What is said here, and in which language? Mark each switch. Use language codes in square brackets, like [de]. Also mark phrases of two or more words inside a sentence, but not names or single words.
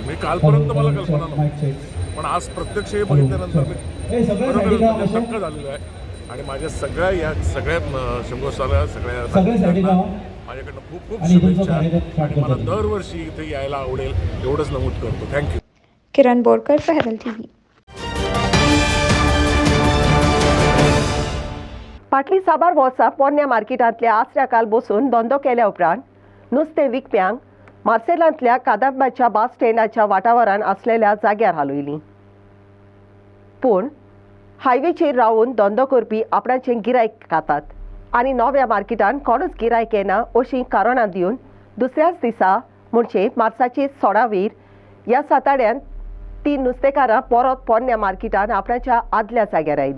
[mr] म्हणजे कालपर्यंत मला कल्पना नव्हती, पण आज प्रत्यक्ष हे बघितल्यानंतर मी बरोबर शंका झालेलो आहे. आणि माझ्या सगळ्या शंभोसाला सगळ्या माझ्याकडनं खूप खूप शुभेच्छा आणि मला दरवर्षी इथे यायला आवडेल एवढंच नमूद करतो. थँक्यू. किरण बोरकर फॉर हेरल्ड टीव्ही. [kok] फाटली साबार वर्सां पोरण्या मार्केटांतल्या आसऱ्या काल बसून धंदो केल्या उपरांत नुस्तें विकप्यांक मार्सेलांतल्या कादंबाच्या बस स्टँडाच्या वाठारांत आसलेल्या जाग्यार हालयलीं. पूण हायवेचेर रावन धंदो करपी आपणाचें गिरायक खातात आनी नव्या मार्केटांत कोणूच गिरायक येना अशीं कारणां दिवन दुसऱ्याच दिसा म्हणजे मार्चाचे 16 ह्या साताड्यांत 3 नुस्तेकारां परत पोरण्या मार्केटांत आपणाच्या आदल्या जाग्यार आयलीं.